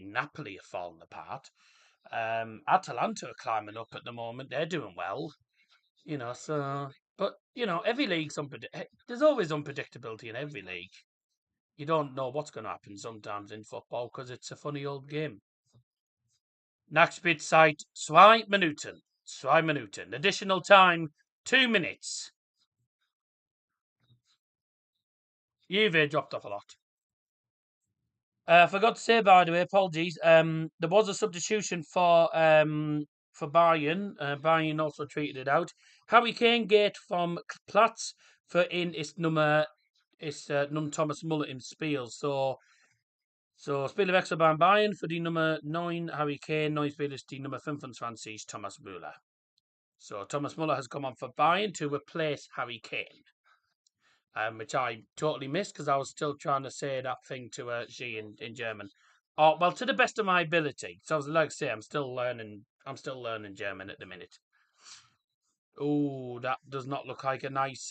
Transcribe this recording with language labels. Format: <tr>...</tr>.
<en>Napoli have fallen apart. Atalanta are climbing up at the moment. They're doing well. But every league's there's always unpredictability in every league. You don't know what's going to happen sometimes in football because it's a funny old game.</en> <de>Nachspielzeit 2 Minuten. 2 Minuten.</de> <en>Additional time 2 minutes. Juve dropped off a lot. I forgot to say, by the way, apologies. There was a substitution for Bayern. Bayern also treated it out.</en> <de>Harry Kane geht vom Platz. Für ihn ist nun Thomas Müller im Spiel. So Spielerwechsel beim Bayern für die Nummer 9 Harry Kane. Neue Spieler ist die Nummer 25 Thomas Müller.</de> <en>So Thomas Müller has come on for Bayern to replace Harry Kane. Which I totally missed because I was still trying to say that thing to G in German. Oh, well, to the best of my ability. So I was like, say, I'm still learning German at the minute. Oh, that does not look like a nice.</en>